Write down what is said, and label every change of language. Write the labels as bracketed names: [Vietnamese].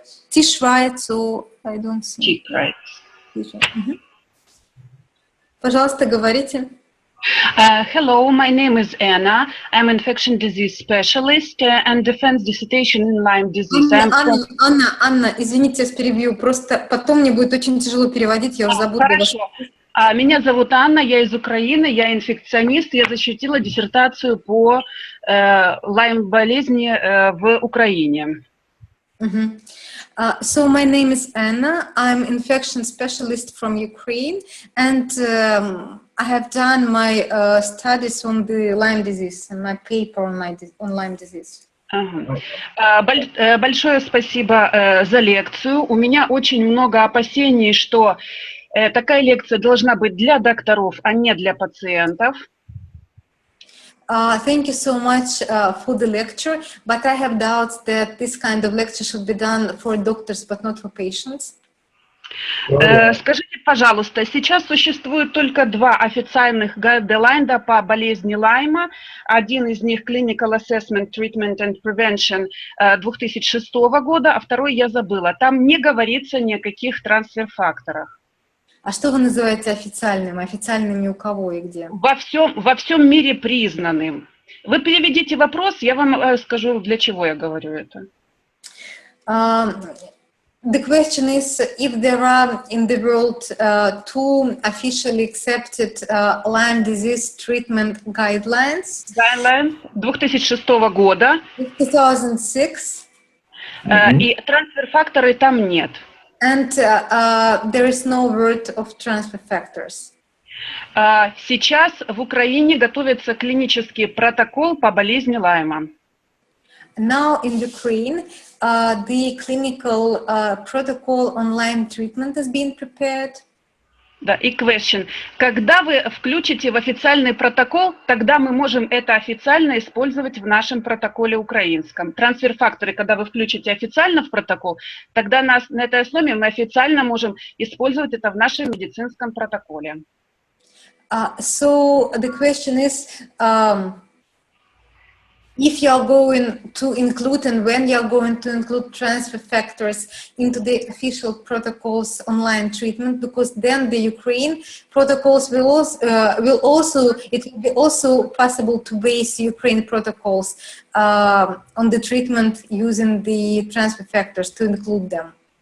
[English] Тишрайт, so I don't see. Тишрайт. [Russian] Пожалуйста, говорите. [English] Hello, my name is Anna. I'm an infection disease specialist and defense dissertation in Lyme disease. [Russian] Анна, извините, я перебью. Просто потом мне будет очень тяжело переводить, я уже забуду. Хорошо. Меня зовут Анна, я из Украины, я инфекционист, я защитила диссертацию по Lyme-болезни в Украине. [English] So my name is Anna. I'm infection specialist from Ukraine, and I have done my studies on the Lyme disease and my paper on Lyme disease. [Russian] Большое спасибо за лекцию. У меня очень много опасений, что такая лекция должна быть для докторов, а не для пациентов. [English] Thank you so much for the lecture, but I have doubts that this kind of lecture should be done for doctors, but not for patients. [Russian] Скажите, пожалуйста, сейчас существует только два официальных гайдлайна по болезни Лайма. Один из них Clinical Assessment, Treatment and Prevention 2006 года, а второй я забыла. Там не говорится ни о каких трансфер-факторах. А что вы называете официальным? Официальными у кого и где? Во всем мире признанным. Вы переведите вопрос, я вам скажу, для чего я говорю это. [English] The question is if there are in the world two officially accepted Lyme disease treatment guidelines. [Russian] Guidelines 2006 года. 2006. И трансфер-факторы там нет. [English] And there is no word of transfer factors. [Russian] Сейчас в Украине готовится клинический протокол по болезни Лайма. [English] Now in Ukraine, the clinical protocol on Lyme treatment is being prepared. [Russian] Да, и question. Когда вы включите в официальный протокол, тогда мы можем это официально использовать в нашем протоколе украинском. Трансфер-факторы, когда вы включите официально в протокол, тогда на этой основе мы официально можем использовать это в нашем медицинском протоколе. [English] So the question is, if you are going to include and when you are going to include transfer factors into the official protocols online treatment, because then the Ukraine protocols will also be possible to base Ukraine protocols on the treatment using the transfer factors to include them.